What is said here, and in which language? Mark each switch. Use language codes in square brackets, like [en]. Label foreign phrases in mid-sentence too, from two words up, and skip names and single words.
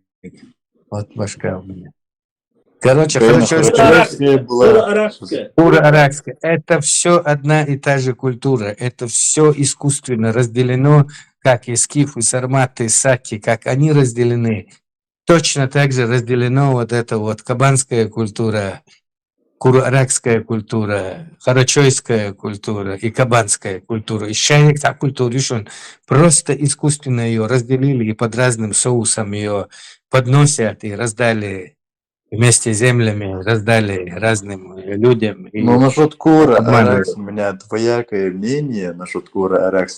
[ru] Вот башка у меня. Короче, Харачойская была. культура арабская. Это все одна и та же культура. Это все искусственно разделено, как и скиф, и сарматы, и саки, как они разделены. Точно так же разделено вот это вот кабанская культура, кура-аракская культура, харачойская культура и кабанская культура. И шайник та культура, просто искусственно ее разделили и под разным соусом ее подносят и раздали вместе с землями, раздали разным людям. И Но насчет Кура обманывают. Аракс у меня двоякое мнение насчет Кура Аракс.